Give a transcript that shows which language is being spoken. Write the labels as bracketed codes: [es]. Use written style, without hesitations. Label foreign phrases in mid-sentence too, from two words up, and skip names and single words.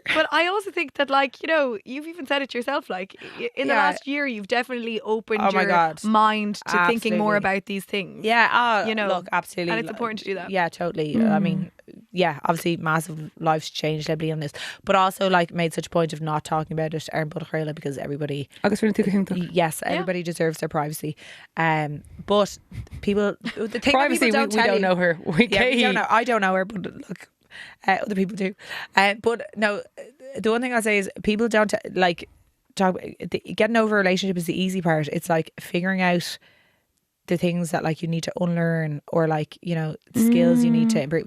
[en] But I also think that, like, you've even said it yourself, like, in the Yeah. last year, you've definitely opened Oh my your God. mind to thinking more Absolutely. about these things. Yeah, Look, absolutely. and it's important to do that. Yeah, totally. I mean, yeah, obviously massive lives changed heavily on this, but also like made such a point of not talking about it [ga] ar bhfuil [en] because everybody, [ga] Agus rinne tú go hiúntaach. [en] yes, everybody deserves their privacy. But people, the thing Privacy, that people don't we tell don't you, know her. yeah, we don't know. I don't know her, but look, other people do. But no, the one thing I'll say is people don't talk. Getting over a relationship is the easy part. It's like figuring out the things that like you need to unlearn, or like, skills you need to improve.